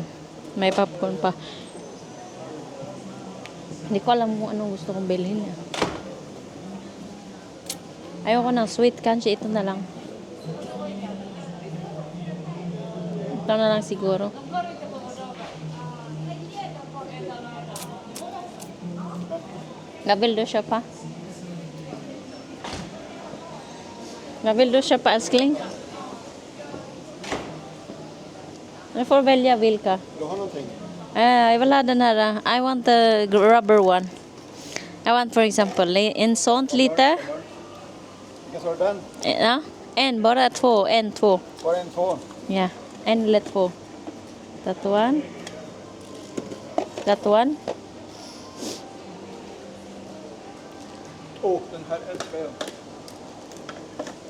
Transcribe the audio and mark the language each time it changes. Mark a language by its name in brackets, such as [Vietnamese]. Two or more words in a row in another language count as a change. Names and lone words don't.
[Filipino] May popcorn pa. Hindi ko alam kung anong gusto kong bilhin. Ayoko ng sweet candy. Ito na lang. Ito na lang siguro. [Swedish] Vad vill du köpa? Vad vill du köpa, älskling? Du får välja vilka. Vill du ha någonting? Jag vill ha den här. [English] I want the rubber one. I want for example [Swedish] en sånt lite. Vilken sa du den? Ja, en bara två. En, två. Var det en 2? Ja, en eller två. [English] That one. That one. [Swedish] Åh, den här älskar jag.